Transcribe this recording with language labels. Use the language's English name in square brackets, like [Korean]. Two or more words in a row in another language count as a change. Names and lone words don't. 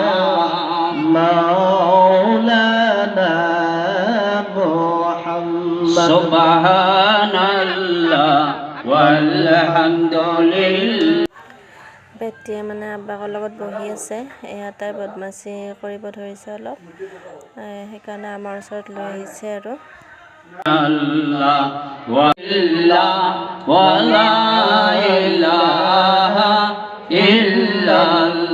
[Arabic] مولانا محمد سبحان الله والحمد لله। [Assamese] বেটিয়ে মানে আব্বাকৰ লগত বহি আছে, ইয়াতে বদমাচি কৰিব ধৰিছে অলপ, সেইকাৰণে আমাৰ ওচৰত লৈ আহিছে আৰু। [Arabic] الله ولا إله إلا الله